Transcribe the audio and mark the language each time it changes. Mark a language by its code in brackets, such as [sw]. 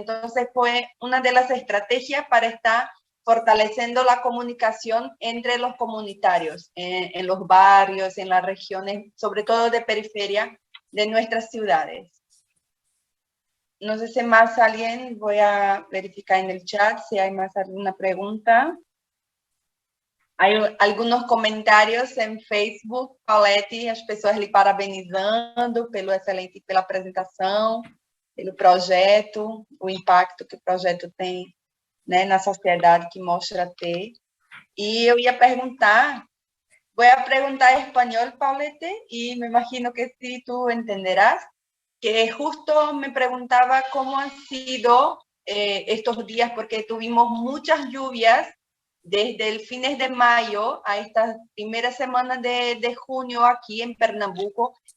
[es] Entonces fue una de las estrategias para estar fortaleciendo la comunicación entre los comunitarios, en los barrios, en las regiones, sobre todo de periferia de nuestras ciudades. No sé si más alguien, voy a verificar en el chat si hay más alguna pregunta. Hay algunos comentarios en Facebook, [pt] Paulette, as pessoas lhe parabenizando pela apresentação, pelo projeto, o impacto que o projeto tem, né, na sociedade que mostra ter. E eu ia perguntar, [es] voy a preguntar en español, Paulette, y me imagino que sí tú entenderás, que justo me preguntaba cómo han sido estos días, porque tuvimos muchas lluvias desde el fines de mayo a estas primeras semanas de junio aquí en Pernambuco.